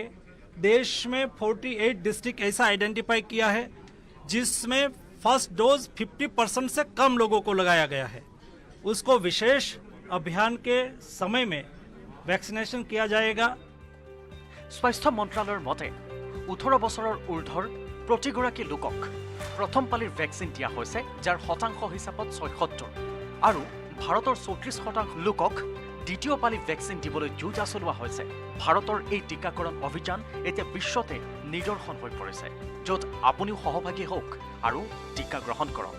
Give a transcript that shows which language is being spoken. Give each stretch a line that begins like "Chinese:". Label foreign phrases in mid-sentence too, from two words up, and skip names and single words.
Hindi: देश में 48 डिस्ट्रिक्ट ऐसा आइडेंटिफाई किया है जिसमें
English: first dose
Hindi: 50% से कम लोगों को लगाया गया है, उसको विशेष अभियान के समय में वैक्सीनेशन किया जाएगा।
Assamese: স্বাস্থ্য মন্ত্ৰালয়ৰ মতে 18 বছৰৰ ঊৰ্ধৰ প্ৰতিগৰাকী লোকক প্ৰথম পালিৰ ভেকচিন দিয়া হৈছে, যাৰ শতাংশ হিচাপত 76 আৰু ভাৰতৰ 34% লোকক দ্বিতীয় পালি ভেকচিন দিবলৈ যুঁজা চলোৱা হৈছে। ভাৰতৰ এই টীকাকৰণ অভিযান এতিয়া বিশ্বতে নিদৰ্শন হৈ পৰিছে, য'ত আপুনিও সহভাগী হওক আৰু টীকা গ্ৰহণ কৰক।